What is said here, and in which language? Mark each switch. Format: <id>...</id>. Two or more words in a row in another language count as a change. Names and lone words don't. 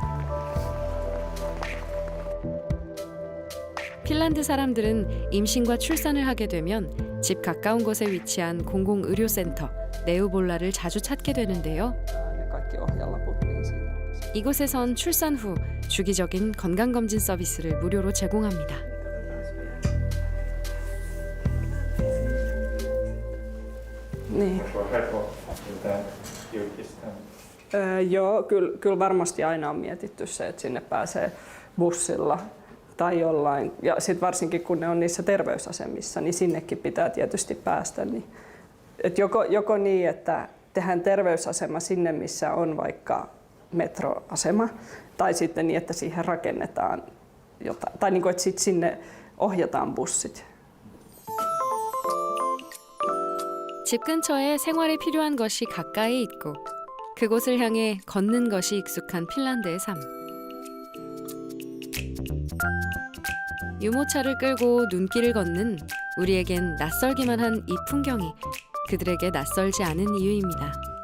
<ko>핀란드 사람들은 임신과 출산을 하게 되면 집 가까운 곳에 위치한 공공의료센터 네우볼라를 자주 찾게 되는데요. 이곳에선 출산 후 주기적인 건강검진 서비스를 무료로 제공합니다.</ko> <fi>Niin. Joo, kyllä varmasti aina on mietitty se, että sinne pääsee bussilla tai jollain. Ja sitten varsinkin kun ne on niissä terveysasemissa, niin sinnekin pitää tietysti päästä. Niin, et joko niin, että tehdään terveysasema sinne, missä on vaikka metroasema, tai sitten niin, että siihen rakennetaan jotain, tai niin kuin, että sitten sinne ohjataan bussit.</fi> <ko>집 근처에 생활에 필요한 것이 가까이 있고 그곳을 향해 걷는 것이 익숙한 핀란드의 삶. 유모차를 끌고 눈길을 걷는 우리에겐 낯설기만 한 이 풍경이 그들에게 낯설지 않은 이유입니다.</ko>